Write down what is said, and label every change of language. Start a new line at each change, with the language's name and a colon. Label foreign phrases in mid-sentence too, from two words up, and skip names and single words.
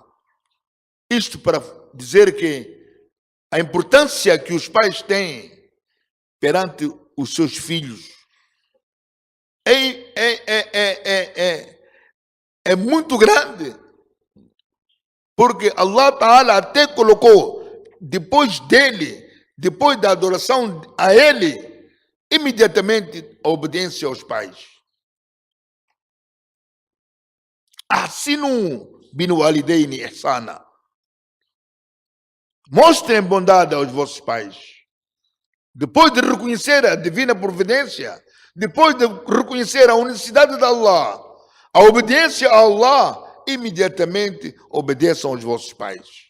Portuguese: Isto para dizer que a importância que os pais têm perante os seus filhos é muito grande, porque
Arabic: الله تعالى
Portuguese: até colocou depois dele, depois da adoração a ele, imediatamente a obediência aos pais.
Arabic: أحسنوا بالوالدين إحسانا.
Portuguese: Mostrem bondade aos vossos pais. Depois de reconhecer a divina providência, depois de reconhecer a unicidade de Allah, a obediência a Allah, imediatamente obedeçam aos vossos pais.